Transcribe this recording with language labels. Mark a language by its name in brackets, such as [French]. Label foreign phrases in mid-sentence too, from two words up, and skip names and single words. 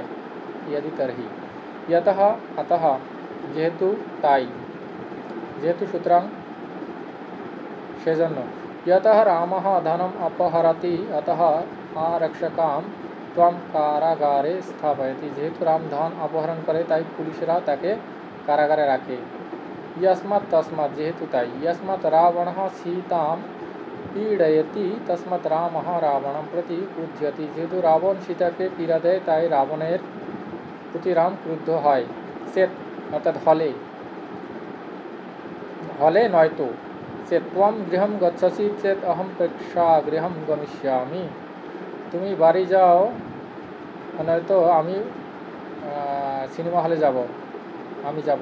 [Sanskrit] ইয়াদি তরহি, ইয়াতঃ আতঃ, [Bangla] যেহেতু তাই, যেহেতু সুতরাং সেজন্য। [Sanskrit] ইয়াতঃ রামঃ ধনম অপহরতি অতঃ আরক্ষকাম ত্বম কারাগারে স্থাপয়তি। [Bangla] যেহেতু রাম ধন অপহরণ করে তাই পুলিশরা তাকে কারাগারে রাখে। [Sanskrit] यस्मात् तस्मात् [Bangla] যেহেতু তাই। [Sanskrit] यस्मात् रावणः सीतां पीडयति तस्मात् रामः रावणं प्रति क्रुध्यति। [Bangla] যেহেতু রাবণ সীতাকে পীড়া দেয় তাই রাবণের প্রতি রাম ক্রুদ্ধ হয়। চেত অর্থাৎ হলে, হলে নয়তো। [Sanskrit] চেত ত্বম গৃহম গচ্ছসি চেত অহম প্রেক্ষাগৃহম গমিষ্যামি। [Bangla] তুমি বাড়ি যাও, নয়তো আমি সিনেমা হলে যাব, আমি যাব।